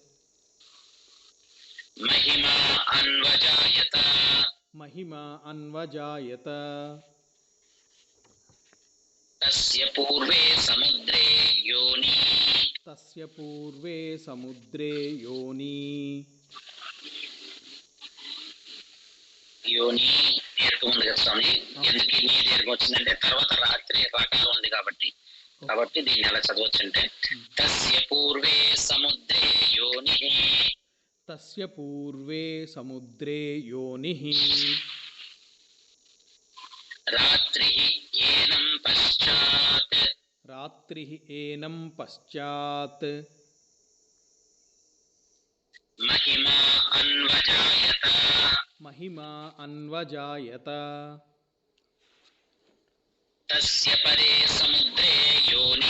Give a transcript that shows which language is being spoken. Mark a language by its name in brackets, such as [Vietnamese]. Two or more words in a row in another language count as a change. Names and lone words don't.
[Sanskrit] महिमा अन्वजायत महिमा अन्वजायत तस्य पूर्वे समुद्रे योनि तस्य पूर्वे समुद्रे योनि [Telugu] యోని దీర్ఘం ఉంది కదా స్వామి, ఎందుకు నీ దీర్ఘం వచ్చిందంటే తర్వాత రాత్రి రకాలు ఉంది కాబట్టి దీన్ని ఎలా చదవచ్చు అంటే [Sanskrit] तस्य पूर्वे समुद्रे योनि तस्य पूर्वे समुद्रे योनिः रात्रि एनं पश्चात् रात्रिः एनं पश्चात् महिमा अन्वजायत महिमा अन्वजायत तस्य परे समुद्रे योनिः